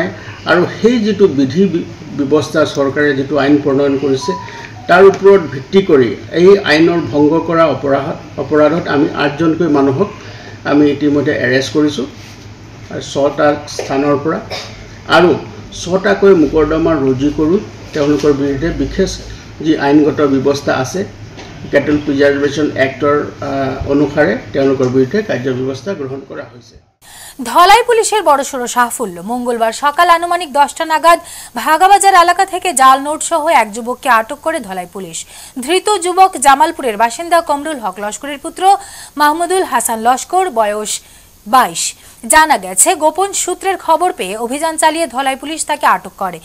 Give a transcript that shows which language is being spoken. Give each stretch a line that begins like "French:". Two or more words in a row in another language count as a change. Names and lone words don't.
Assamese: আৰু সেই যিটো বিধি ব্যৱস্থা চৰকাৰে যিটো আইন প্ৰণয়ন কৰিছে, তাৰ ওপৰত ভিত্তি কৰি এই আইনৰ ভংগ কৰা অপৰাধত আমি 8জনকৈ মানুহক আমি ইতিমধ্যে এৰেষ্ট কৰিছোঁ 6টা স্থানৰ পৰা, আৰু 6টাকৈ মোকৰ্দমা ৰুজু কৰোঁ তেওঁলোকৰ বিৰুদ্ধে বিশেষ যি আইনগত ব্যৱস্থা আছে কেটল প্ৰিজাৰ্ভেশ্যন এক্টৰ অনুসাৰে তেওঁলোকৰ বিৰুদ্ধে কাৰ্যব্যৱস্থা গ্ৰহণ কৰা হৈছে।
Bangla: ধলাই পুলিশের বড়সড় সাফল্য। মঙ্গলবার সকাল আনুমানিক 10টা নাগাদ ভাগাবাজার এলাকা থেকে জাল নোট সহ এক যুবককে আটক করে ধলাই পুলিশ। ধৃত যুবক জামালপুরের বাসিন্দা কমরুল হক লস্করের পুত্র মাহমুদুল হাসান লস্কর, বয়স 22। জানা গেছে গোপন সূত্রের খবর পেয়ে অভিযান চালিয়ে ধলাই পুলিশ তাকে আটক করে।